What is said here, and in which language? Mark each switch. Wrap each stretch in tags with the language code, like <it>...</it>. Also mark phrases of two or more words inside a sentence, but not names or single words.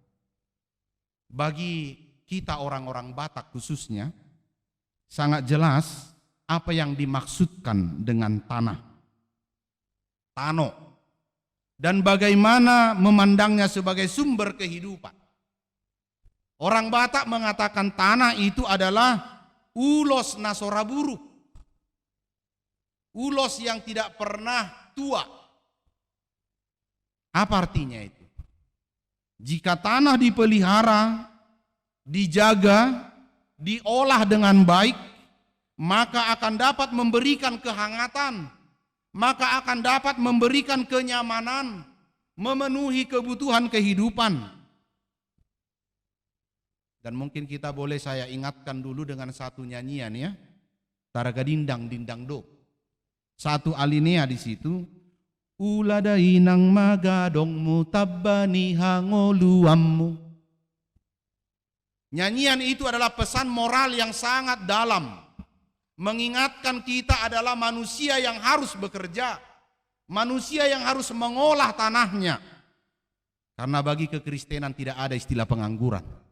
<id>Bagi kita orang-orang Batak khususnya, sangat jelas apa yang dimaksudkan dengan tanah, tano, dan bagaimana memandangnya sebagai sumber kehidupan. Orang Batak mengatakan tanah itu adalah</id> <bbc>ulos nasoraburu,</bbc> <id>ulos yang tidak pernah tua. Apa artinya itu? Jika tanah dipelihara, dijaga, diolah dengan baik, maka akan dapat memberikan kehangatan, maka akan dapat memberikan kenyamanan, memenuhi kebutuhan kehidupan. Dan mungkin kita boleh saya ingatkan dulu dengan satu nyanyian ya, Taragadindang Dindang Do. Satu alinea di situ,</id> <bbc>ulada inang magadongmu tabbani hangoluammu.</bbc> <id>Nyanyian itu adalah pesan moral yang sangat dalam, mengingatkan kita adalah manusia yang harus bekerja, manusia yang harus mengolah tanahnya. Karena bagi kekristenan tidak ada istilah pengangguran.</id>